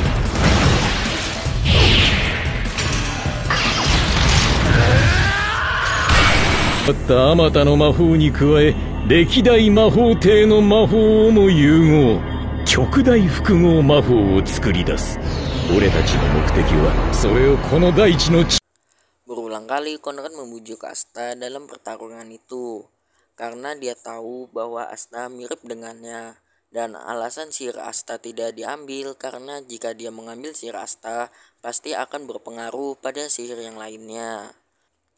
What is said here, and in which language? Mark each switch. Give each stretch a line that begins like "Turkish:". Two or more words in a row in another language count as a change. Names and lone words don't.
Japanese: あったあまたの魔法に加え歴代魔法帝の魔法をも融合、極大複合魔法を作り出す。俺たちの目的はそれをこの大地の地。
Indonesian: Berulang kali Conrad membujuk Asta dalam pertarungan itu karena dia tahu bahwa Asta mirip dengannya, dan alasan sihir Asta tidak diambil karena jika dia mengambil sihir Asta pasti akan berpengaruh pada sihir yang lainnya.